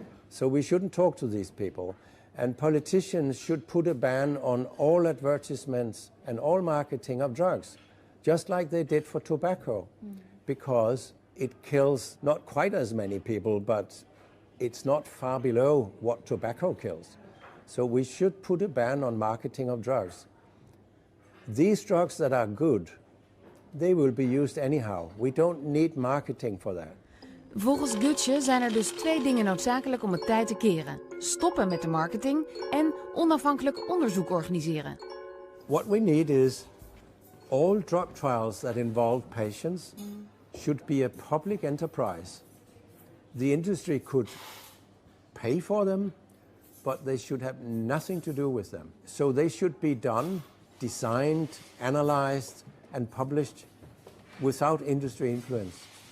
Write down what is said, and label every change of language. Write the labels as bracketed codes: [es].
[en] So we shouldn't talk to these people. And politicians should put a ban on all advertisements and all marketing of drugs, just like they did for tobacco, because it kills not quite as many people, but it's not far below what tobacco kills. So we should put a ban on marketing of drugs. These drugs that are good, they will be used anyhow. We don't need marketing for that. [nl] Volgens Gotzsche zijn er dus 2 dingen noodzakelijk om het tij te keren. Stoppen met de marketing en onafhankelijk onderzoek organiseren. [en] What we need is all drug trials that involve patients should be a public enterprise. The industry could pay for them, but they should have nothing to do with them. So they should be done, designed, analyzed, and published without industry influence.